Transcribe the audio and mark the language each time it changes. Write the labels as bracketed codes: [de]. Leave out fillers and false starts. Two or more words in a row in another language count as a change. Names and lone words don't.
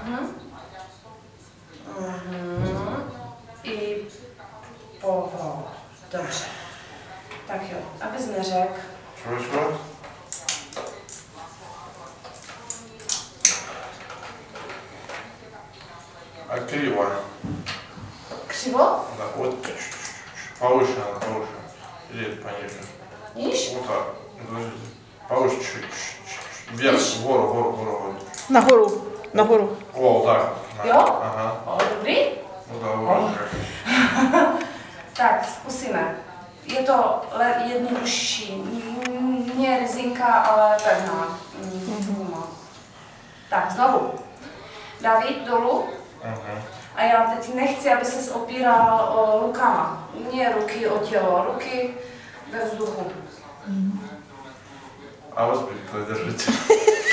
[cs] I povol. Dobře. Tak jo, abys neřekl. [ru] Čo? A криво. Криво? Да, вот повыше. Или пониже. [cs] Níž? [ru] Вот так. Подождите. Повыше чуть. Вверх, вгору. [cs] Nahoru. [ru] О, так. [cs] Jo? Aha. O, dobrý? No dobré. Tak, zkusíme. Je to jednodušší. Nie rezinka, ale pevná. Tak, znovu. David, dolů. A já teď nechci, aby ses opíral rukama. Nie ruky o tělo, ruky ve vzduchu. [ru] А вы спите, держите.